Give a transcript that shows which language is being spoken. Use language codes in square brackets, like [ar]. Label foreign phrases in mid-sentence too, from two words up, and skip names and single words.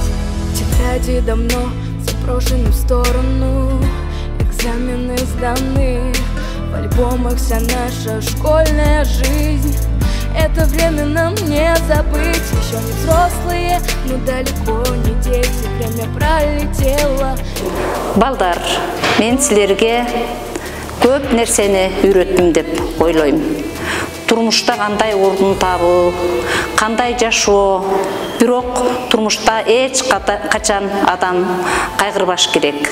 [ru] Тетради давно заброшены в сторону, экзамены сданы, в альбомах вся наша школьная жизнь. Это время нам не забыть, еще не взрослые, но далеко не дети, время пролетело. [ky] Балдар, мен силерге көп нерсени үйрөттүм деп ойлойм. Турмушта кандай ордун табуу, кандай жашоо, бирок турмушта эч качан адам кайгырбаш керек.